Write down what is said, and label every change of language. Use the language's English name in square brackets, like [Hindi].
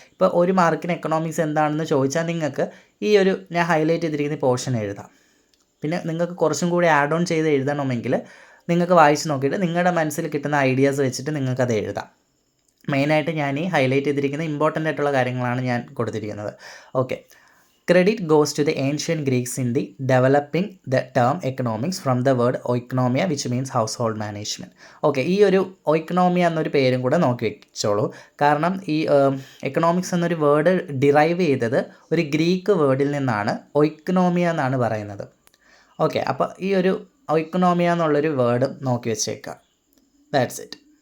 [Malayalam] ഇപ്പോൾ ഒരു മാർക്കിന് എക്കണോമിക്സ് എന്താണെന്ന് ചോദിച്ചാൽ നിങ്ങൾക്ക് ഈ ഒരു ഞാൻ ഹൈലൈറ്റ് ചെയ്തിരിക്കുന്ന പോർഷൻ എഴുതാം. പിന്നെ നിങ്ങൾക്ക് കുറച്ചും കൂടി ആഡ് ഓൺ ചെയ്ത് എഴുതണമെങ്കിൽ നിങ്ങൾക്ക് വായിച്ച് നോക്കിയിട്ട് നിങ്ങളുടെ മനസ്സിൽ കിട്ടുന്ന ഐഡിയാസ് വെച്ചിട്ട് നിങ്ങൾക്കത് എഴുതാം. മെയിനായിട്ട് ഞാൻ ഈ ഹൈലൈറ്റ് ചെയ്തിരിക്കുന്ന ഇമ്പോർട്ടൻ്റ് ആയിട്ടുള്ള കാര്യങ്ങളാണ് ഞാൻ കൊടുത്തിരിക്കുന്നത്. Okay. [English] Credit goes to the ancient Greeks in the developing the term economics from the word oikonomia, which means household management. [Malayalam] Okay, ഈ ഒരു oikonomia എന്നൊരു പേരും കൂടെ നോക്കി വെച്ചോളൂ. കാരണം ഈ എക്കണോമിക്സ് എന്നൊരു വേർഡ് ഡിറൈവ് ചെയ്തത് ഒരു ഗ്രീക്ക് വേർഡിൽ നിന്നാണ്. oikonomia എന്നാണ് പറയുന്നത്. ഓക്കെ, അപ്പോൾ ഈ ഒരു oikonomia എന്നുള്ളൊരു വേർഡ് നോക്കി വെച്ചേക്കാം. [English] That's it.